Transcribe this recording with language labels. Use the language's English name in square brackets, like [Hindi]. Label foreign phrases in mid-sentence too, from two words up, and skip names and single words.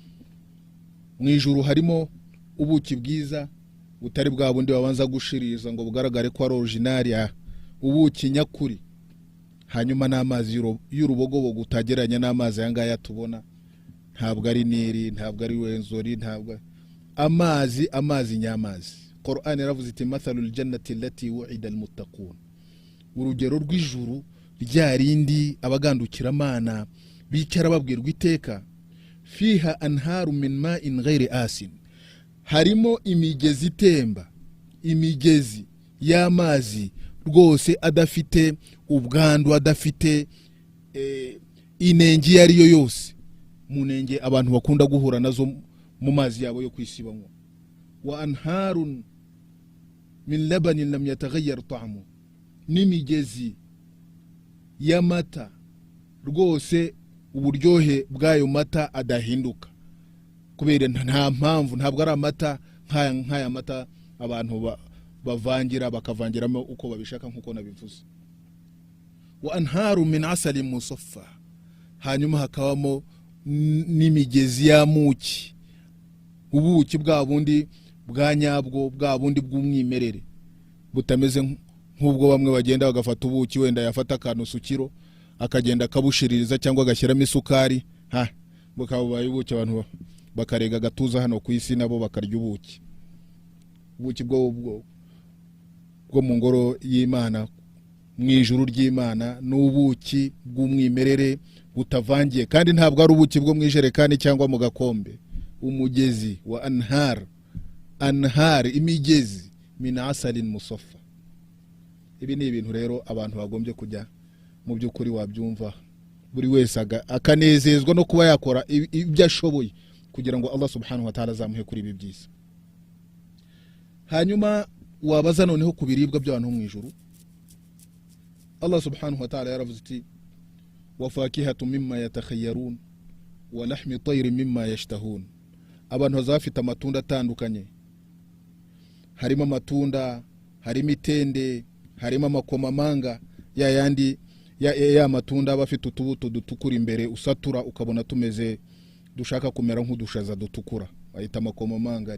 [Kinyarwanda] Mu ijuru harimo ubuki bwiza butari bwa bundi babanza gushiriza ngo bugaragare ko ari original, ubuki nyakuri. Hanyuma n'amazi y'urubogobogo utageranya n'amazi yangaya tubona, ntabwo ari Nili, ntabwo ari Wenzori, ntabwo amazi nyamazi. Qur'an yaravuze iti [Arabic] مثل الجنة التي وعد المتقون, [Kinyarwanda] urugero rw'ijuru ryarindi abagandukira Mana bicara babwirwa iteka. [Arabic] فيها أنهار من ماء غير آسن, [Kinyarwanda] harimo imigezi itemba, imigezi y'amazi rwose adafite ubwandu, adafite inenge ariyo yose, munenge abantu bakunda guhura nazo mu mazi yabo yo kwisibanywa. [Arabic] وأنهار من لبن لم يتغير طعمه, [Kinyarwanda] n'imigezi y'amata rwose uburyohe bw'ayo mata adahinduka, kubera nta mpamvu, ntabwo ari amata nk'aya mata abantu bavangira bakavangiramo uko babishaka nkuko nabivuze. [Arabic] وأنهار من عسل مصفى, [Kinyarwanda] hanyuma hakabamo n'imigezi y'amuki, ubuki bwa bundi bwa nyabwo, bwa bundi bw'umwimerere, butameze nk'ubwo bamwe bagenda bagafata ubuki, wenda yafata akantu sukiro akagenda akabushiririza cyangwa agashyiramo isukari, bukabaye ubuki abantu bakarega gatuza hano ku isi nabo bakarya ubuki. Ubuki bwo mu ngoro y'Imana, mu ijuru ry'Imana, n'ubuki bw'umwimerere butavangiye, kandi ntabwo ari ubuki bwo mu ijerekani cyangwa mu gakombe. Umugezi wa anhar, imigezi [Arabic] من عسل مصفى. [Kinyarwanda] Ibi ni ibintu rero abantu bagombye kujya mu by'ukuri wabyumva, buri wese akanezezwa no kuba yakora ibyo ashoboye kugira ngo [Arabic] الله سبحانه وتعالى [Kinyarwanda] azamuhe kuri ibi byiza. Hanyuma wabaza noneho ku biribwa by'abantu mu ijuru. [Arabic] الله سبحانه وتعالى [Kinyarwanda] yaravuze ati [Arabic] وفاكهة مما يتخيرون ولحم طير مما يشتهون, [Kinyarwanda] abantu bazafite amatunda atandukanye. Harimo amatunda, harimo itende, harimo amakomamanga, ya matunda bafite utubuto dutukura imbere usatura ukabona tumeze dushaka kumera nk'udushaza dutukura, bayita amakomamanga.